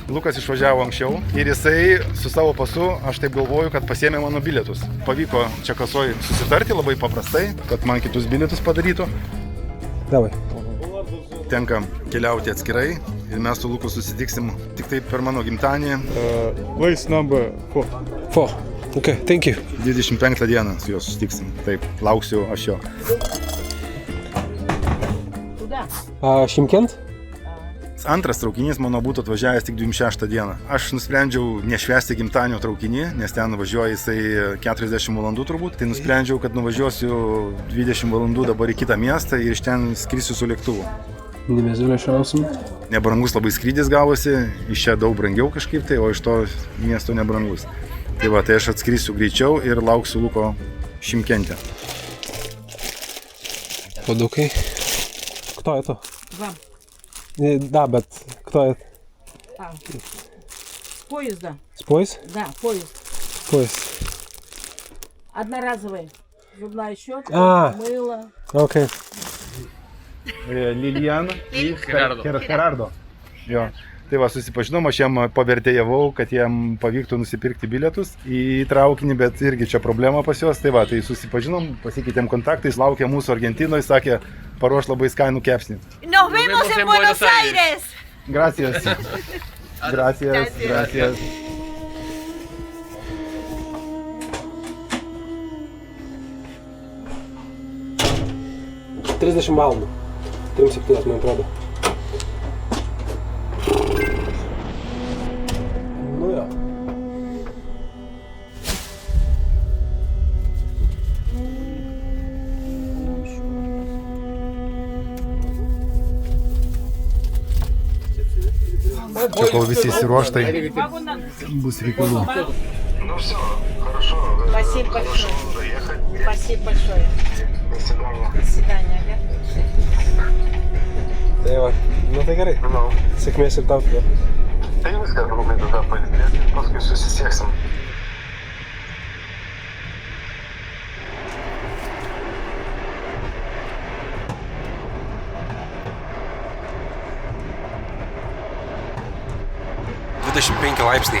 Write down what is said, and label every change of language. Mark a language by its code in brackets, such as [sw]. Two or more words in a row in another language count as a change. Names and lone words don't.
[lt] Lukas išvažiavo anksčiau ir jisai su savo pasu, aš taip galvoju, kad pasiėmė mano bilietus. Pavyko čia kasoj susitarti labai paprastai, kad man kitus bilietus padarytų. Davai. Tenka keliauti atskirai ir mes su Luku susitiksim tik taip per mano gimtadienį. [en] Place number 4. 4. Ok, thank you. [lt] 25 dieną su juo susitiksim. Taip, lauksiu aš jo. Šimkent? Antras traukinys mano būtų atvažiavęs tik 26 dieną. Aš nusprendžiau nešvęsti gimtadienio traukinį, nes ten važiuoja jisai 40 valandų turbūt. Tai nusprendžiau, kad nuvažiuosiu 20 valandų dabar į kitą miestą ir iš ten skrisiu su lėktuvu. Nemezilio šiausim. Nebrangus labai skrydis gavosi, iš čia daug brangiau kažkaip tai, o iš to miesto nebrangus. Tai va, tai aš atskrisiu greičiau ir lauksiu Luko Šimkente. [ru] Подукай. Кто это? Вам. Да, bet кто это? С поезда. С поезд? Да, поезд. Поезд. Одноразовый. Зубная щетка, мыло. Окей. [lt] Liliana ir Gerardo. Jo. Tai va, susipažinom, aš jam pavertėjavau, kad jam pavyktų nusipirkti bilietus į traukinį, bet irgi čia problema pas juos. Tai va, tai susipažinom, pasikeitėm kontaktais, laukė mūsų Argentinoje, sakė, paruoš labai skanų kepsnį. [es] Nos vemos en Buenos Aires. Gracias. Gracias. [lt] 30 valandų. 37, man atrodo. Nu jo. Čia kol visi įsiruoštai, bus reikalų. [ru] Спасибо большое. Спасибо большое. До свидания. [lt] Tai va, nu tai gerai. Sėkmės ir tau tada. Tai viskas, Lukai, tada palydėti, paskui susisieksim. laipsniai.